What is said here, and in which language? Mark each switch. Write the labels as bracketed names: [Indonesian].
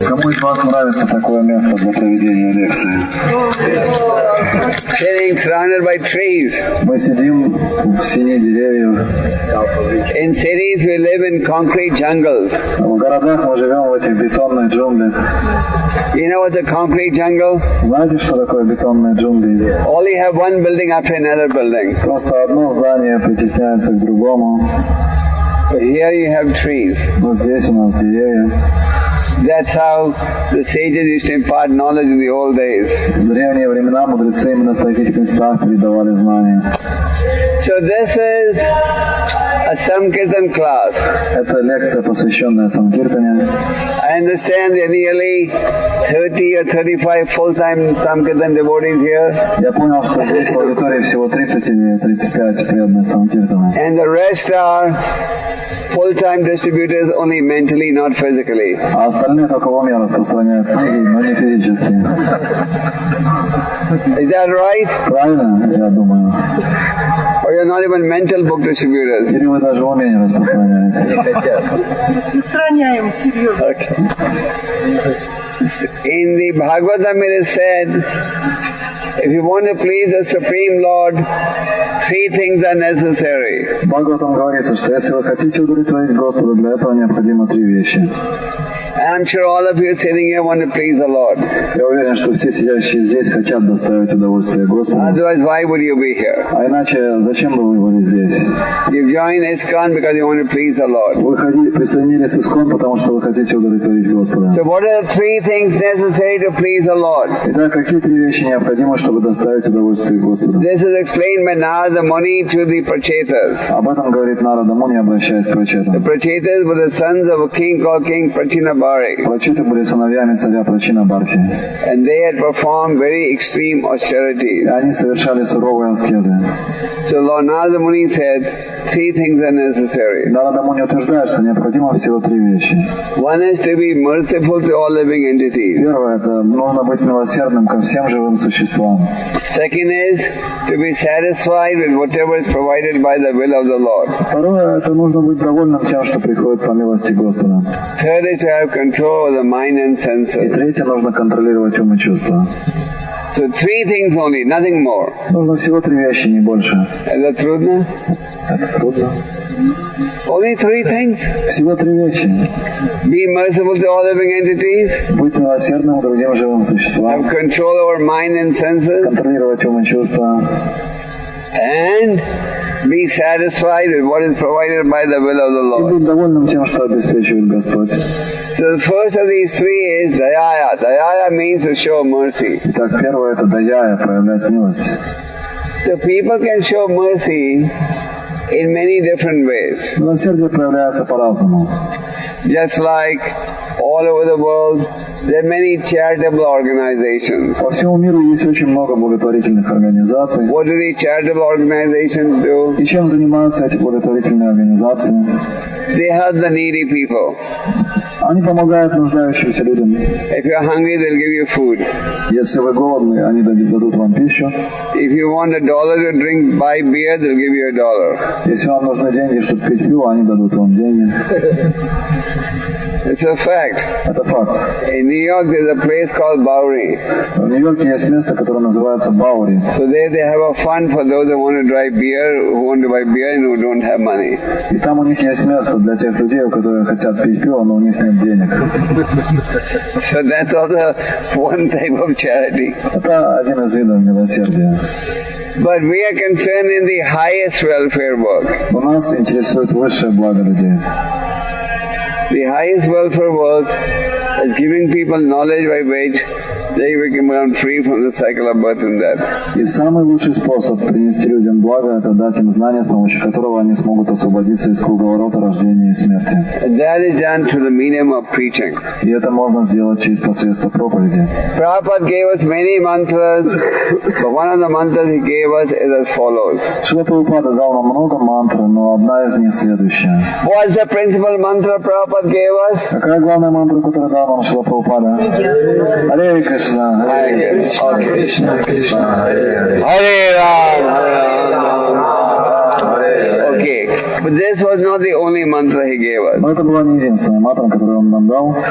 [Russian] Кому из вас нравится такое место для проведения лекции? [English] Sitting surrounded by trees. [Russian] Мы сидим в сине деревьев. [English] In cities we live in concrete jungles. [Russian] В городах мы живем в этих бетонных джунглях. [English] You know what's a concrete jungle? [Russian] Знаете, что такое бетонные джунгли? [English] Only have one building after another building. [Russian] Просто одно здание притесняется к другому. [English] But here you have trees. [Russian] Но здесь у нас деревья. [English] That's how the sages used to impart knowledge in the old days. [Russian] В древние времена мудрецы именно в таких местах передавали знания. [English] So this is a Sankirtan class. [Russian] Это лекция, посвященная Санкиртане. [English] I understand there are nearly 30 or 35 full-time Sankirtan devotees here. [Russian] Я понял, что здесь в аудитории всего 30 или 35 преданных Санкиртана. [English] And the rest are full-time distributors only mentally, not physically. [Russian] А остальные только в уме распространяют книги, но не физически. [English] Is that right? [Russian] Правильно, я думаю. [English] Or you're not even mental book distributors? [Russian] Или вы даже в уме не распространяете? Распространяем, серьезно. [English] Okay. In the Bhagavatam it is said, if you want to please the Supreme Lord, three things are necessary. [Russian] В Бхагаватам говорится, что если вы хотите удовлетворить Господа, для этого необходимо три вещи. [English] And I'm sure all of you sitting here want to please the Lord. [Russian] Я уверен, что все сидящие здесь хотят доставить удовольствие Господу. [English] Otherwise, why would you be here? [Russian] А иначе, зачем бы вы были здесь? [English] You joined ISKCON because you want to please the Lord. [Russian] Вы присоединились к ISKCON, потому что вы хотите удовлетворить Господа. [English] So what are the three things necessary to please the Lord? [Russian] Итак, какие три вещи необходимы, чтобы доставить удовольствие Господу? [English] This is explained by Narada Muni to the Prachetas. [Russian] Об этом говорит Нарада Муни, обращаясь к Прачетам. [English] The Prachetas were the sons of a king called King Prachinabhari. [Russian] Прачеты были сыновьями царя Прачинабхари. [English] And they had performed very extreme austerities. [Russian] И они совершали суровые аскезы. [English] So Lord Narada Muni said, three things are necessary. [Russian] Нарада Муни утверждает, что необходимо всего три вещи. [English] One is to be merciful to all living entities. [Russian] Первое, это нужно быть милосердным ко всем живым существам. [English] Second is to be satisfied with whatever is provided by the will of the Lord. [Russian] Второе, это нужно быть довольным тем, что приходит по милости Господа. [English] Third is to have control of the mind and [Russian] И [English] senses. [Russian] третье, нужно контролировать ум и чувства. [English] So three things only, nothing more. [Russian] Нужно всего три вещи, не больше. [English] Is that true? [Russian] Это трудно. [English] Only three things. [Russian] Всего три вещи. [English] Be merciful to all living entities. [Russian] Быть милосердным к другим живым существам. [English] Have control over mind and senses. [Russian] Контролировать ум и чувства. [English] And be satisfied with what is provided by the will of the Lord. [Russian] быть довольным тем, что обеспечивает Господь. [English] So the first of these three is dayaya. Dayaya means to show mercy. [Russian] Итак, первое, это даяя, проявлять милость. [English] So people can show mercy in many different ways. [Russian] Милосердие проявляется по-разному. [English] Just like all over the world, there are many charitable organizations. [Russian] По всему миру есть очень много благотворительных организаций. [English] What do these charitable organizations do? [Russian] И чем занимаются эти благотворительные организации? [English] They help the needy people. [Russian] Они помогают нуждающимся людям. [English] If you're hungry, they'll give you food. [Russian] Если вы голодны, они дадут вам пищу. [English] If you want $1 to drink, buy beer, they'll give you $1. [Russian] Если вам нужны деньги, чтобы пить пиво, они дадут вам деньги. [English] It's a fact. [Russian] Это факт. [English] In New York, there's a place called Bowery. [Russian] В Нью-Йорке есть место, которое называется Баури. [English] So there they have a fund for those who want to buy beer and who don't have money. [Russian] И там у них есть место для тех людей, которые хотят пить пиво, но у них нет денег. [English] So that's also one type of charity. [Russian] Это один из видов милосердия. [English] But we are concerned in the highest welfare work. [Russian] Но нас интересует высшее благо людей. [English] The highest welfare work is giving people knowledge by which they become free from the cycle of birth and death. [Russian] И самый лучший способ принести людям благо – это дать им знания, с помощью которого они смогут освободиться из круговорота рождения и смерти. [English] And that is done through the medium of preaching. [Russian] И это можно сделать через посредство проповеди. [English] Prabhupada gave us many mantras, but one of the mantras he gave us is as follows. [Russian] Шрила Прабхупада дал нам много мантр, но одна из них следующая. [English] What's the principal mantra Prabhupada gave us? [Russian] Какая главная мантра, которую дал нам Шрила Прабхупада? [Sanskrit] Харе Кришна, Харе Кришна, Кришна, Харе Харе. Hare Ram, Hare Ram. [English] Okay, Okay, but this was not the only mantra he gave us. [Russian] Но это была не единственная мантра, которую он нам дал.